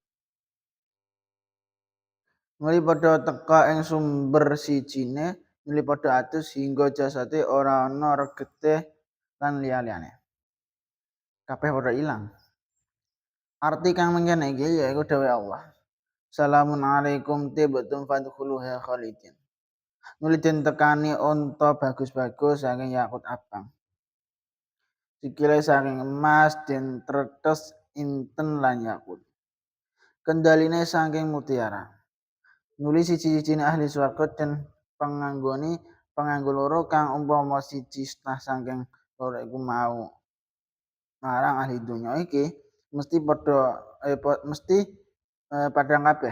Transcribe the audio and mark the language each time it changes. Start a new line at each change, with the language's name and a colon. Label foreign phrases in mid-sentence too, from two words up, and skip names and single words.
Javanese: Nuli padha teka ing sumber sijine, nuli padha atus hingga jasate ora ana regete lan liya-liyane. Kabeh padha ilang. Arti kang mengkene iki yaiku dawuh Allah.
Arabic: سلام عليكم طبتم فادخلوها خالدين.
Javanese: Nuli den tekani unta bagus-bagus saking yakut abang. Sikile saking emas den tretes inten lan yakut. Kendaline saking mutiara. Nuli siji-sijine ahli swarga den penganggo loro kang umpama siji setengah saking loro iku mau marang ahli donya iki mesti padhang kabeh.